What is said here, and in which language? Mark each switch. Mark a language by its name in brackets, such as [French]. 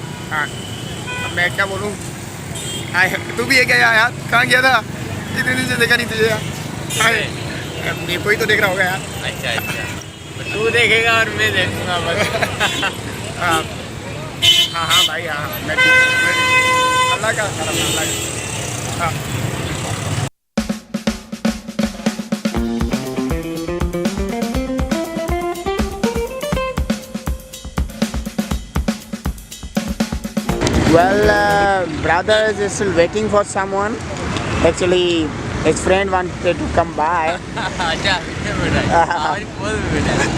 [Hindi] हाँ अब मैं क्या बोलूँ, तू भी ये क्या यार, कहाँ गया था, इतने दिन से देखा नहीं तुझे यार। मेरे को ही तो देख रहा होगा यार। अच्छा तू देखेगा और मैं देखूंगा बस। हाँ हाँ भाई हाँ, मैं ठीक, अल्लाह का करम, अल्लाह का। [English] हाँ Well, brother is still waiting for someone. Actually, his friend wanted to come by. [Hindi] अच्छा बेटा हमारी पोल में बेटा